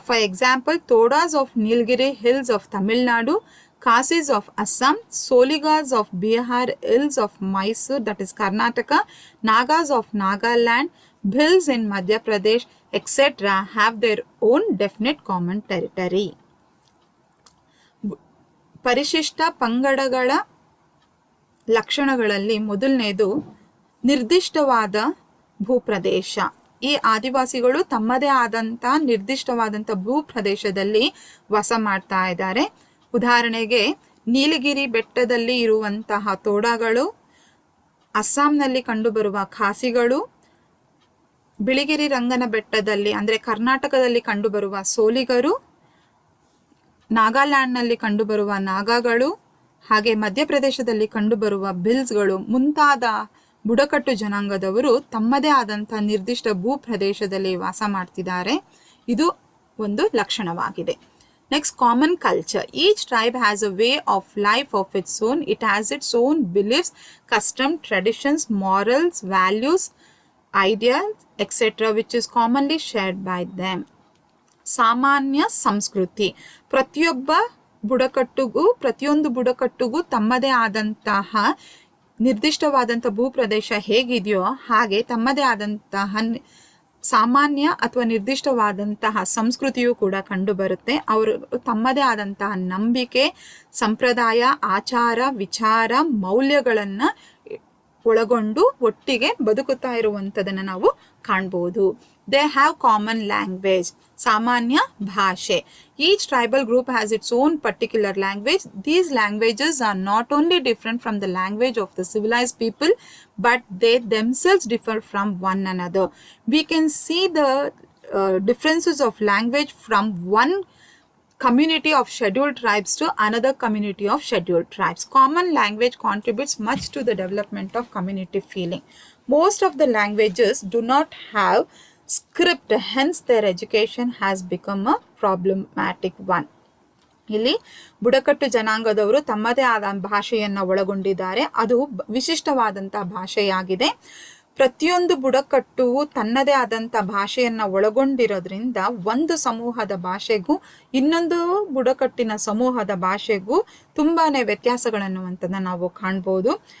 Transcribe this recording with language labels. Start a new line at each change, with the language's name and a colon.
English: For example, Todas of Nilgiri Hills of Tamil Nadu, Khasis of Assam, Soligas of Bihar Hills of Mysore, that is Karnataka, Nagas of Nagaland, Bhils in Madhya Pradesh, etc. have their own definite common territory.
Kannada: ಪರಿಶಿಷ್ಟ ಪಂಗಡಗಳ ಲಕ್ಷಣಗಳಲ್ಲಿ ಮೊದಲನೇದು ನಿರ್ದಿಷ್ಟವಾದ ಭೂಪ್ರದೇಶ. ಈ ಆದಿವಾಸಿಗಳು ತಮ್ಮದೇ ಆದಂಥ ನಿರ್ದಿಷ್ಟವಾದಂಥ ಭೂಪ್ರದೇಶದಲ್ಲಿ ವಾಸ ಮಾಡ್ತಾ ಇದ್ದಾರೆ. ಉದಾಹರಣೆಗೆ ನೀಲಗಿರಿ ಬೆಟ್ಟದಲ್ಲಿ ಇರುವಂತಹ ತೋಡಗಳು, ಅಸ್ಸಾಂನಲ್ಲಿ ಕಂಡುಬರುವ ಖಾಸಿಗಳು, ಬಿಳಿಗಿರಿ ರಂಗನ ಬೆಟ್ಟದಲ್ಲಿ ಅಂದರೆ ಕರ್ನಾಟಕದಲ್ಲಿ ಕಂಡುಬರುವ ಸೋಲಿಗರು, ನಾಗಾಲ್ಯಾಂಡ್ನಲ್ಲಿ ಕಂಡುಬರುವ ನಾಗಾಗಳು, ಹಾಗೆ ಮಧ್ಯಪ್ರದೇಶದಲ್ಲಿ ಕಂಡುಬರುವ ಭಿಲ್ಸ್ಗಳು ಮುಂತಾದ ಬುಡಕಟ್ಟು ಜನಾಂಗದವರು ತಮ್ಮದೇ ಆದಂಥ ನಿರ್ದಿಷ್ಟ ಭೂಪ್ರದೇಶದಲ್ಲಿ ವಾಸ ಮಾಡ್ತಿದ್ದಾರೆ. ಇದು ಒಂದು ಲಕ್ಷಣವಾಗಿದೆ.
English: Next, common culture. Each tribe has a way of life of its own. It has its own beliefs, customs, traditions, morals, values, ideas, etc. which is commonly shared by them.
Kannada: ಸಾಮಾನ್ಯ ಸಂಸ್ಕೃತಿ. ಪ್ರತಿಯೊಂದು ಬುಡಕಟ್ಟುಗೂ ತಮ್ಮದೇ ಆದಂತಹ ನಿರ್ದಿಷ್ಟವಾದಂಥ ಭೂಪ್ರದೇಶ ಹೇಗಿದೆಯೋ ಹಾಗೆ ತಮ್ಮದೇ ಆದಂತಹ ಸಾಮಾನ್ಯ ಅಥವಾ ನಿರ್ದಿಷ್ಟವಾದಂತಹ ಸಂಸ್ಕೃತಿಯೂ ಕೂಡ ಕಂಡುಬರುತ್ತೆ. ಅವರು ತಮ್ಮದೇ ಆದಂತಹ ನಂಬಿಕೆ, ಸಂಪ್ರದಾಯ, ಆಚಾರ, ವಿಚಾರ, ಮೌಲ್ಯಗಳನ್ನು ಒಳಗೊಂಡು ಒಟ್ಟಿಗೆ ಬದುಕುತ್ತಾ ಇರುವಂಥದ್ದನ್ನು ನಾವು ಕಾಣ್ಬೋದು.
English: they have common language,
Kannada: ಸಾಮಾನ್ಯ ಭಾಷೆ.
English: Each tribal group has its own particular language. These languages are not only different from the language of the civilized people, but they themselves differ from one another. We can see the differences of language from one community of scheduled tribes to another community of scheduled tribes. Common language contributes much to the development of community feeling. Most of the languages do not have script, hence their education has become a problematic one.
Kannada: ಇಲ್ಲಿ ಬುಡಕಟ್ಟು ಜನಾಂಗದವರು ತಮ್ಮದೇ ಆದ ಭಾಷೆಯನ್ನು ಒಳಗೊಂಡಿದ್ದಾರೆ. ಅದು ವಿಶಿಷ್ಟವಾದಂತಹ ಭಾಷೆಯಾಗಿದೆ. ಪ್ರತಿಯೊಂದು ಬುಡಕಟ್ಟು ತನ್ನದೇ ಆದಂಥ ಭಾಷೆಯನ್ನು ಒಳಗೊಂಡಿರೋದ್ರಿಂದ ಒಂದು ಸಮೂಹದ ಭಾಷೆಗೂ ಇನ್ನೊಂದು ಬುಡಕಟ್ಟಿನ ಸಮೂಹದ ಭಾಷೆಗೂ ತುಂಬಾ ವ್ಯತ್ಯಾಸಗಳನ್ನುವಂಥದ್ದನ್ನು ನಾವು ಕಾಣ್ಬೋದು.